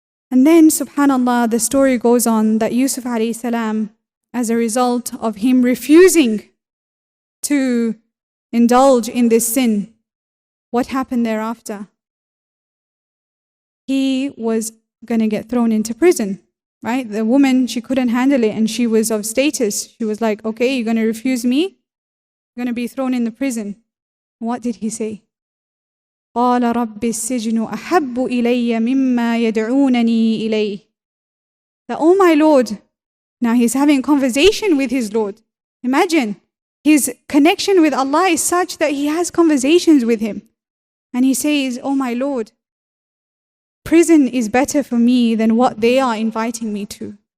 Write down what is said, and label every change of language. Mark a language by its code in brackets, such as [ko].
[en] And then, subhanAllah, the story goes on that Yusuf alayhi salam, as a result of him refusing to indulge in this sin, what happened thereafter? He was going to get thrown into prison, right? The woman, she couldn't handle it and she was of status. She was like, okay, you're going to refuse me? You're going to be thrown in the prison. What did he say? [ar] قال رب السجن أحب إلي مما يدعونني إليه. [en] That, oh my Lord, now he's having a conversation with his Lord. Imagine, his connection with Allah is such that he has conversations with him. And he says, oh my Lord, prison is better for me than what they are inviting me to.